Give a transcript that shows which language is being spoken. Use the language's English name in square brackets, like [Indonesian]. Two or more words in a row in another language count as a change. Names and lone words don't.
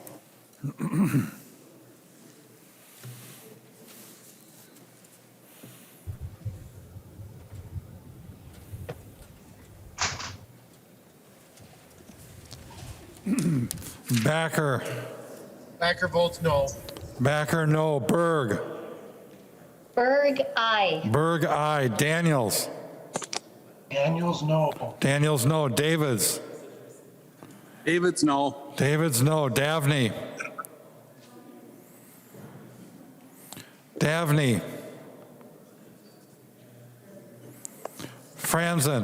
[English] Backer. Thacker votes no. Backer, no. Berg. Berg, aye. Berg, aye. Daniels. Daniels, no. Daniels, no. Davids. Davids, no. Davids, no. Davney. Davney. Franzen.